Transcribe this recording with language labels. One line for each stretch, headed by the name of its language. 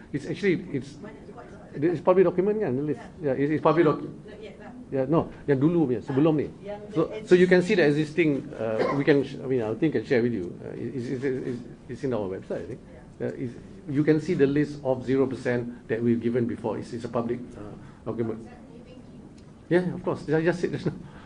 English: It's actually it's public document
Malay: kan,
English: the list. Yeah, it's public document. Yeah, no,
Malay: yang dulu punya, sebelum ni.
English: So you can see the existing. I think I can share with you. It's in our website. I think. You can see the list of 0% that we've given before. It's a public document. Yeah, of course. I just said just now.